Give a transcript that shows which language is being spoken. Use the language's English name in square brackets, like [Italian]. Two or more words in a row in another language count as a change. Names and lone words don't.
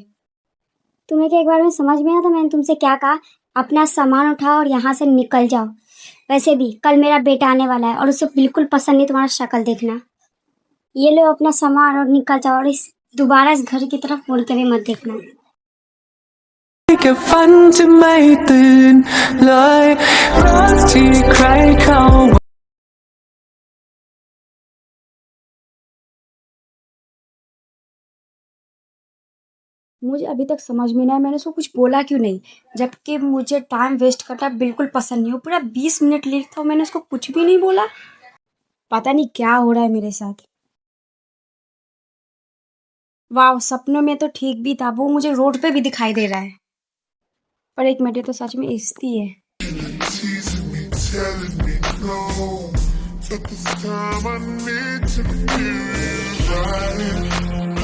[Hindi] तुम्हें क्या एक बार में समझ में आया था मैंने तुमसे क्या कहा? अपना सामान उठाओ और यहाँ से निकल जाओ। वैसे भी कल मेरा बेटा आने वाला है और उसे बिल्कुल पसंद नहीं तुम्हारा शक्ल देखना। ये लो अपना सामान और निकल जाओ, और दोबारा इस घर की तरफ मुड़ के भी मत देखना। [Thai] เก็บฝันจะไม่ตื่นเลยรักที่ใครเขา [Hindi] मुझे अभी तक समझ में नहीं आया मैंने उसको कुछ बोला क्यों नहीं, जबकि मुझे [English] time waste [Hindi] करना बिल्कुल पसंद नहीं हो। पूरा 20 [English] minute late [Hindi] था और मैंने उसको कुछ भी नहीं बोला। पता नहीं क्या हो रहा है मेरे साथ। वाह, सपनों में तो ठीक भी था, वो मुझे रोड पे भी दिखाई दे रहा है। पर 1 मिनट, ये तो सच में इश्ती है। [English] teasing me, telling me no. But this time I need to feel it right.